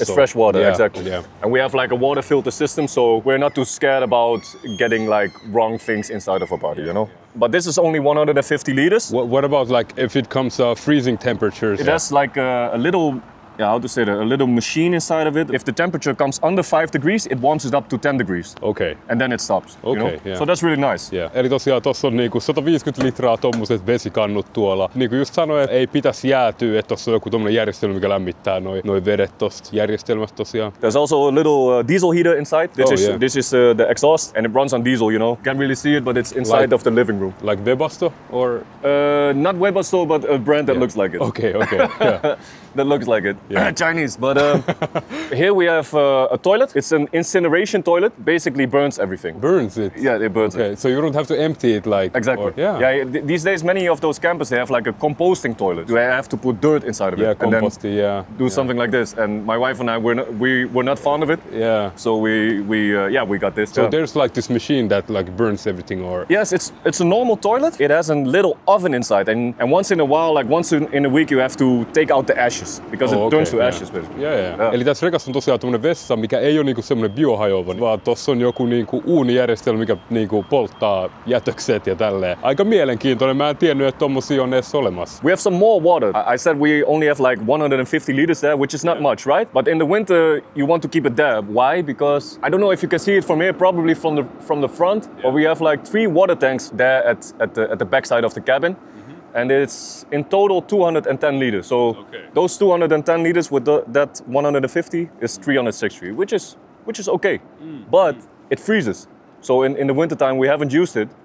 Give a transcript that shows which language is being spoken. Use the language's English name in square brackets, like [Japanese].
[English] It's fresh water, exactly. Yeah. And we have like a water filter system, so we're not too scared about getting like wrong things inside of our body, you know. But this is only 150 liters. What about like if it comes freezing temperatures? It has like a little, how to say that, a little machine inside of it. If the temperature comes under 5 degrees, it warms it up to 10 degrees. Okay. And then it stops. Okay, you know? So that's really nice. Yeah. [Finnish] Eli tosiaan tossa on niinku 150 litraa tommoset vesikannut tuolla. Niinku just sanoin, että ei pitäisi jäätyä, että tossa on joku tommonen järjestelmä, mikä lämmittää noi vedet tosta järjestelmästä tosiaan. [English] There's also a little diesel heater inside. This is the exhaust, and it runs on diesel, you know. Can't really see it, but it's inside of the living room. Like Webasto or? Not Webasto, but a brand that looks like it. Okay. Yeah. That looks like it. Yeah. Chinese, but here we have a toilet. It's an incineration toilet. Basically burns everything. Burns it? Yeah, it burns it. So you don't have to empty it like... Exactly. These days, many of those campuses, they have like a composting toilet. You have to put dirt inside of it. Composting, and then do something like this. And my wife and I, we were not fond of it. Yeah. So we got this. So there's like this machine that like burns everything, or... Yes, it's a normal toilet. It has a little oven inside. And once in a while, like once in a week, you have to take out the ashes. Because it turns to ashes, basically. Yeah. [Finnish] Eli tässä rekassa on tosiaan tämmönen vessa, mikä ei ole niinku semmonen biohajoava, vaan tossa on joku niinku uunijärjestelmä, mikä niinku polttaa jätökset ja tälleen. Aika mielenkiintoinen. Mä en tiennyt, että tommosia on edes olemassa. [English] We have some more water. I said we only have like 150 liters there, which is not much, right? But in the winter, you want to keep it there. Why? Because I don't know if you can see it from here, probably from the front, but we have like 3 water tanks there at the back side of the cabin. And it's in total 210 liters. So those 210 liters with that 150 is 360, which is okay. But it freezes. So in the wintertime we haven't used it.